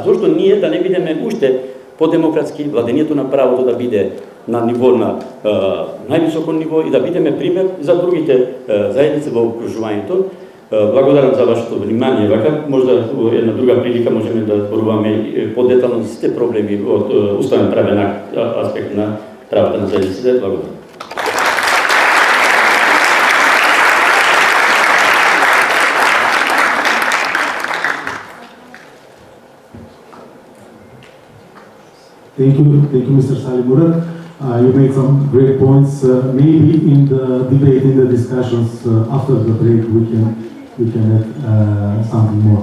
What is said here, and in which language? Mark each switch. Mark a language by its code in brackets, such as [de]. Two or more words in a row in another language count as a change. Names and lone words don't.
[mk] Зошто ние да не бидеме уште подемократски, владењето на правото да биде на ниво на највисоко ниво и да бидеме пример за другите заедници во окружувањето. Благодарам за вашето внимание. Вака, можда во една друга прилика можеме да зборуваме подетално за сите проблеми од уставен правен аспект на правата на заедниците. Благодарам. [en] Thank you, Mr. Salih Murat. You made some great points. Maybe in the debate, in the discussions after the break, we can add something more.